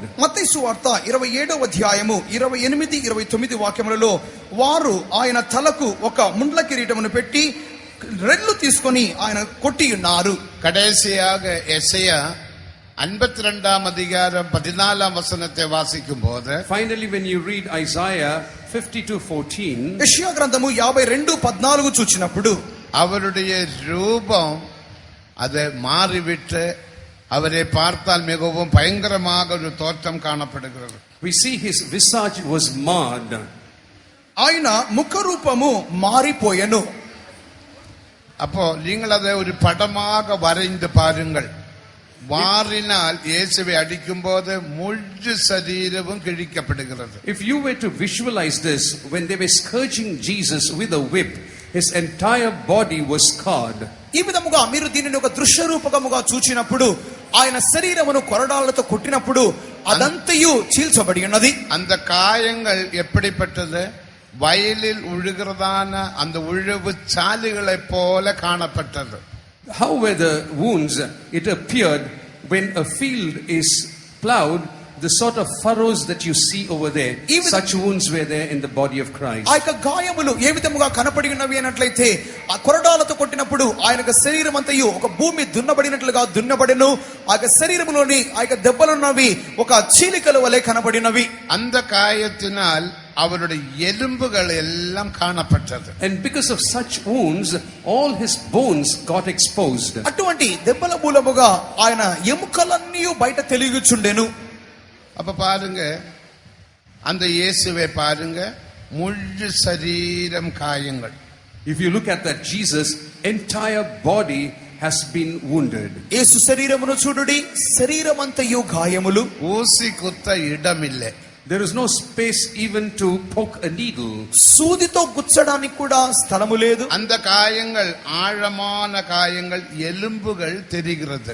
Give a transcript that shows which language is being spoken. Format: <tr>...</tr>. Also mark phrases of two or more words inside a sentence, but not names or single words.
<te>మత్తయి సువార్త 27వ అధ్యాయము 28 29 వాక్యములలో వారు ఆయన తలకు ఒక ముండ్ల కిరీటమును పెట్టి రెల్లు తీసుకొని ఆయన కొట్టి ఉన్నారు.</te> <ta>கடைசியாக எசையா 52ஆம் அதிகாரம் 14ஆம் வசனத்தை வாசிக்கும் போது,</ta> <en>finally when you read Isaiah 52:14,</en> <te>యెషయా గ్రంథము 52:14 చూచినప్పుడు</te> <ta>அவருடைய ரூபம் அது மாறிவிட்டு அவரை பார்த்தால் மிகவும் பயங்கரமாக ஒரு தோற்றம் காணப்படுகிறது.</ta> <en>we see his visage was marred.</en> <te>ఆయన ముఖ రూపము మారిపోయెను.</te> <ta>அப்போ நீங்கள் அதை ஒரு படமாக வரைந்து பாருங்கள். வாரினால் இயேசுவை அடிக்கும் போது முழு சரீரமும் கிழிக்கப்படுகிறது.</ta> <en>If you were to visualize this, when they were scourging Jesus with a whip, his entire body was scarred.</en> <te>ఈ విధముగా మీరు దీనిని ఒక దృశ్య రూపకముగా చూచినప్పుడు ఆయన శరీరమును కొరడాలతో కొట్టినప్పుడు అదంతయు చీల్చబడి ఉన్నది.</te> <ta>அந்த காயங்கள் எப்படிப்பட்டது? வயலில் உழுகிறதான அந்த உழவு சாலுகளைப் போல காணப்பட்டது.</ta> <en>How were the wounds? It appeared when a field is plowed, the sort of furrows that you see over there, such wounds were there in the body of Christ.</en> <te>ఆ యొక్క గాయములు ఏ విధముగా కనపడి ఉన్నవి అన్నట్లయితే ఆ కొరడాలతో కొట్టినప్పుడు ఆయన యొక్క శరీరం అంతయు ఒక భూమి దున్నబడినట్లుగా దున్నబడెను. ఆ యొక్క శరీరములోని ఆ యొక్క దెబ్బలున్నవి ఒక చీలికల వలె కనపడినవి.</te> <ta>அந்த காயத்தினால் அவருடைய எலும்புகள் எல்லாம் காணப்பட்டது.</ta> <en>And because of such wounds, all his bones got exposed.</en> <te>అటువంటి దెబ్బల మూలముగా ఆయన ఎముకలన్నీ బయట తెలియచుండెను.</te> <ta>அப்ப பாருங்க, அந்த இயேசுவை பாருங்க, முழு சரீரம் காயங்கள்.</ta> <en>If you look at that Jesus, entire body has been wounded.</en> <te>యేసు శరీరమును చూడుడి, శరీరమంతయు గాయములు.</te> <ta>ஊசி குத்த இடமில்லை.</ta> <en>There is no space even to poke a needle.</en> <te>సూదితో గుచ్చడానికి కూడా స్థలము లేదు.</te> <ta>அந்த காயங்கள் ஆழமான காயங்கள், எலும்புகள் தெரிகிறது.</ta>